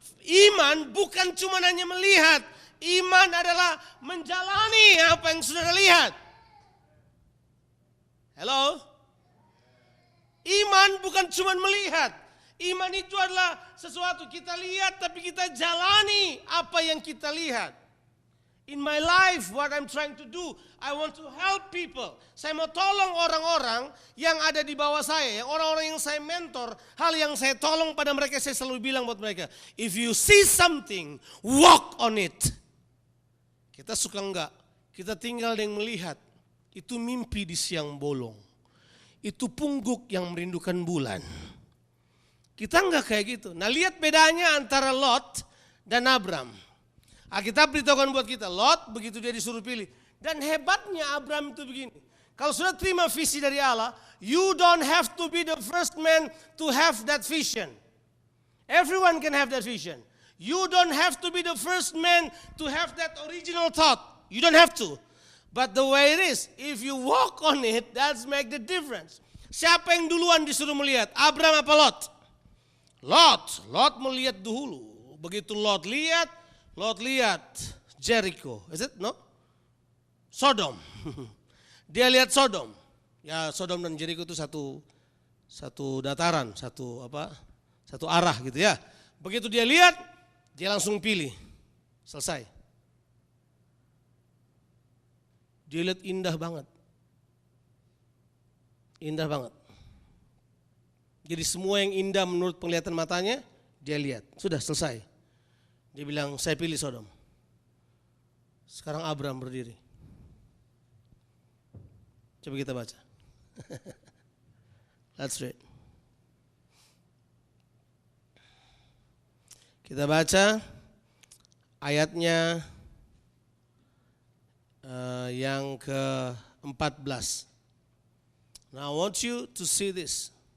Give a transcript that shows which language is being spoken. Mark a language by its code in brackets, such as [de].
[id] Iman bukan cuma hanya melihat, iman adalah menjalani apa yang saudara lihat. Hello? Iman bukan cuma melihat. Iman itu adalah sesuatu kita lihat tapi kita jalani apa yang kita lihat. [en] In my life what I'm trying to do, I want to help people. [id] Saya mau tolong orang-orang yang ada di bawah saya, yang orang-orang yang saya mentor, hal yang saya tolong pada mereka saya selalu bilang buat mereka, [en] if you see something, walk on it. [id] Kita suka enggak, kita tinggal yang melihat. Itu mimpi di siang bolong. Itu pungguk yang merindukan bulan. Kita enggak kayak gitu. Nah lihat bedanya antara Lot dan Abram. Alkitab beritahukan buat kita, Lot begitu dia disuruh pilih. Dan hebatnya Abram itu begini. Kalau sudah terima visi dari Allah, [en] you don't have to be the first man to have that vision. Everyone can have that vision. You don't have to be the first man to have that original thought. You don't have to. But the way it is, if you walk on it, that's make the difference. [id] Siapa yang duluan disuruh melihat? Abram apa Lot? Lot melihat dulu. Begitu Lot lihat Jericho. [en] Is it? No? [id] Sodom. Dia lihat Sodom. Ya Sodom dan Jericho itu satu dataran, satu arah gitu ya. begitu dia lihat, dia langsung pilih. Selesai. Dia lihat indah banget. Indah banget. Jadi semua yang indah menurut penglihatan matanya, dia lihat. Sudah selesai. Dia bilang, saya pilih Sodom. Sekarang Abram berdiri. Coba kita baca. [en] Let's read. [id] Kita baca ayatnya yang ke-14. [en] Now I want you to see this.